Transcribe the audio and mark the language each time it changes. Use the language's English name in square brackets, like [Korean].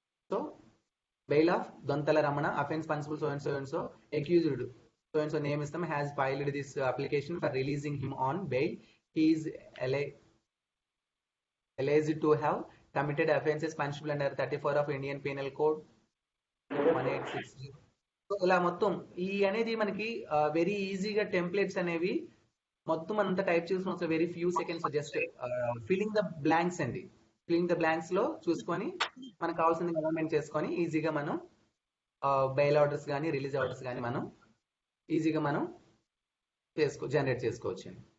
[English] So bail of Dontala Ramana, offence punishable so and so, accused so and so name ఇస్తాం, has filed this application for releasing him on bail. He is alleged to have committed offences punishable under 34 of Indian Penal Code 1860. [Telugu] So ఇలా మొత్తం ఈ అనేది మనకి very ఈజీగా templates అనేవి మొత్తం అంతా టైప్ చేసుకుని [English] very few seconds just filling the blanks [Telugu] అండి. [English] filling the blanks [Telugu] లో చూసుకొని మనకు కావాల్సింది గవర్నమెంట్ చేసుకొని ఈజీగా మనం బెయిల్ ఆర్డర్స్ కానీ రిలీజ్ ఆర్డర్స్ కానీ మనం ఈజీగా మనం జనరేట్ చేసుకోవచ్చు.